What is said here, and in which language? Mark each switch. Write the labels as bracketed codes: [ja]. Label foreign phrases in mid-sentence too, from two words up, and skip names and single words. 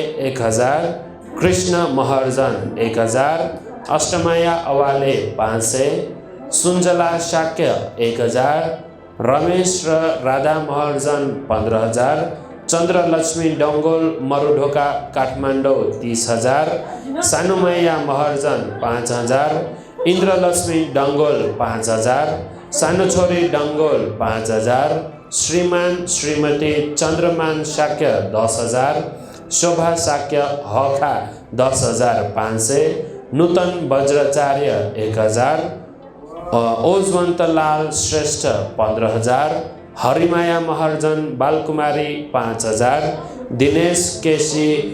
[ne] 1,000, कृष्ण महर्जन 1,000, अष्टमाया अवाले 500, सुन्जला शाक्य 1,000, रमेश र राधा महर्जन 15,000, चन्द्रलक्ष्मी डङ्गोल मरुढोका काठमाडौँ 30,000, सानुमैया महर्जन 5,000, इन्द्रलक्ष्मी डङ्गोल 5,000, सानो छोरी डङ्गोल 5,000, श्रीमान श्रीमती चन्द्रमान शाक्य 10,000, शोभा शाक्य हखा 10,500, नूतन वज्राचार्य 1,000, ओजवन्तलाल श्रेष्ठ 15,000, हरिमाया महर्जन बालकुमारी 5,000, दिनेश केसी